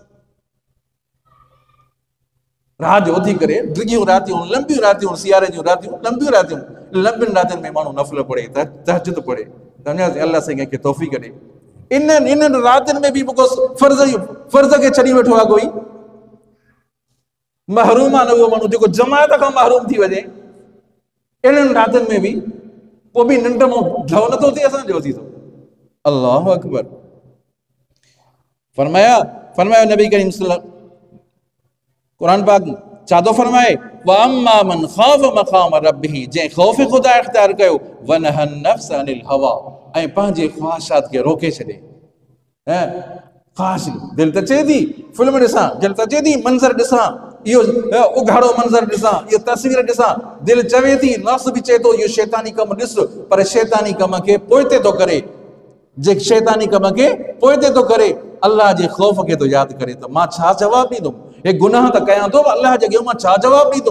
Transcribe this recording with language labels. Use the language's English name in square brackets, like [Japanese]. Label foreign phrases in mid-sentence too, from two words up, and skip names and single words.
[Sindhi] रात जो उथी करे डिघियूं रातियूं लंबियूं रातियूं सियारे जूं रातियूं लंबियूं रातियूं लंबियुनि रातियुनि में माण्हू नफ़िल पढ़े तहज्जुद पढ़े सम्झासीं अल्लाह साईं कंहिंखे तौफ़ीक़ ॾे इन्हनि रातियुनि में बि फर्ज़ खे छॾी वेठो आहे कोई महरूम आहे न उहो माण्हू जेको जमायत खां महरूम थी वञे इन्हनि रातियुनि में बि पोइ बि निंड मां ढव नथो थिए असांजो थी थो [Arabic] الله أكبر [Sindhi] फरमाया नबी करीम सल्लल्लाहु कुरान पाक छा थो फरमाए [Arabic] وأما من خاف مقام ربه [Sindhi] जंहिं ख़ौफ़ ख़ुदा इख्तियार कयो [Arabic] ونهى النفس عن الهوى [Sindhi] ऐं पंहिंजे ख़्वाहिशात खे रोके छॾे हैं ख़ास दिल त चे थी फिल्म ॾिसां, दिल त चे थी मंज़र ॾिसां, इहो उघाड़ो मंज़र ॾिसां, इहो तस्वीर ॾिसां, दिल चवे थी, नफ़्स बि चए थो इहो शैतानी कमु ॾिस, पर शैतानी कम खे पोइते थो करे, जे शैतानी कम खे पोइते थो करे, अल्लाह जे ख़ौफ़ खे थो यादि करे त मां छा जवाबु ॾींदुमि, हे गुनाह त कयां थो, अल्लाह जे अॻियां मां छा जवाबु ॾींदुमि।